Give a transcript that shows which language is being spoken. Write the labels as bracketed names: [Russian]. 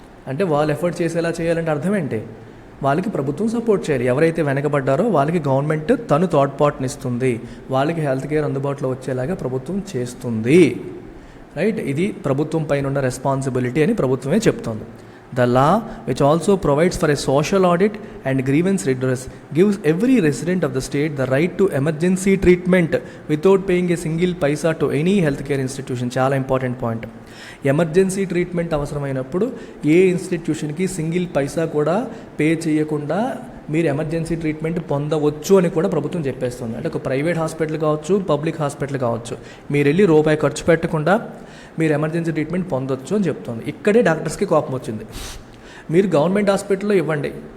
[Telugu] అంటే వాళ్ళు ఎఫర్ట్ చేసేలా చేయాలంటే అర్థం ఏంటి? వాళ్ళకి ప్రభుత్వం సపోర్ట్ చేయాలి. ఎవరైతే వెనకబడ్డారో వాళ్ళకి గవర్నమెంట్ తను తోడ్పాటునిస్తుంది, వాళ్ళకి హెల్త్ కేర్ అందుబాటులో వచ్చేలాగా ప్రభుత్వం చేస్తుంది. రైట్, ఇది ప్రభుత్వం పైన ఉన్న రెస్పాన్సిబిలిటీ అని ప్రభుత్వమే చెప్తుంది. [English] The law, which also provides for a social audit and grievance redress, gives every resident of the state the right to emergency treatment without paying a single paisa to any healthcare institution. [Telugu] చాలా important point. Emergency treatment అవసరమైనప్పుడు ఏ ఇన్స్టిట్యూషన్కి single పైసా కూడా pay చేయకుండా మీరు emergency treatment పొందవచ్చు అని కూడా ప్రభుత్వం చెప్పేస్తుంది. అంటే ఒక ప్రైవేట్ హాస్పిటల్ కావచ్చు, పబ్లిక్ హాస్పిటల్ కావచ్చు, మీరు వెళ్ళి రూపాయి ఖర్చు పెట్టకుండా మీరు ఎమర్జెన్సీ ట్రీట్మెంట్ పొందొచ్చు అని చెప్తుంది. ఇక్కడే డాక్టర్స్కి కోపం వచ్చింది. మీరు గవర్నమెంట్ హాస్పిటల్లో ఇవ్వండి,